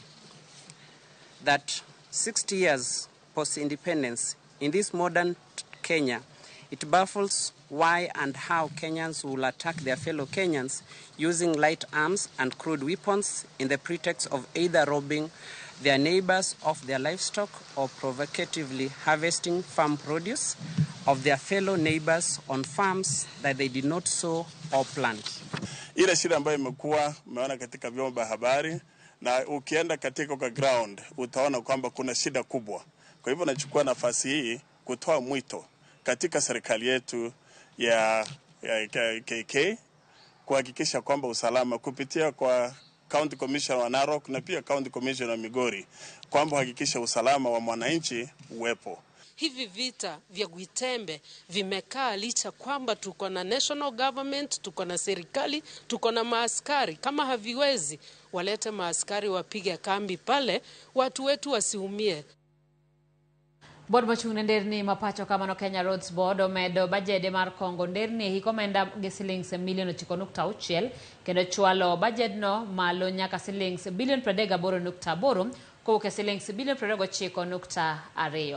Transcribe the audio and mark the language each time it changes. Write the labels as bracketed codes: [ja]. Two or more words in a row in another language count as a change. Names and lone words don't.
[en] That 60 years post-independence, in this modern Kenya, it baffles why and how Kenyans will attack their fellow Kenyans using light arms and crude weapons in the pretext of either robbing their neighbors of their livestock or provocatively harvesting farm produce of their fellow neighbors on farms that they did not sow or plant. [sw] Ile shida ambayo imekuwa umeona katika vyombo vya habari na ukienda katika kwa ground utaona kwamba kuna shida kubwa. Kwa hivyo nachukua nafasi hii kutoa mwito katika serikali yetu ya KK kuhakikisha kwamba usalama kupitia kwa [en] County Commissioner [sw] wa Narok na pia [en] County Commissioner [sw] wa Migori kwamba hakikisha usalama wa mwananchi uwepo. Hivi vita vya Gwitembe vimekaa licha kwamba tuko na [en] national government, [sw] tuko na serikali, tuko na maaskari. Kama haviwezi walete maaskari wapige kambi pale, watu wetu wasiumie. [luo] Board machung' nderni mapacho kamano Kenya Roads Board omedo bajede mar kongo nderni hiko omenda gi shillings milion 9.6 kendo chwalo bajedno malo nyaka shillings bilion 38.8 kowuok e silings bilion 29.2.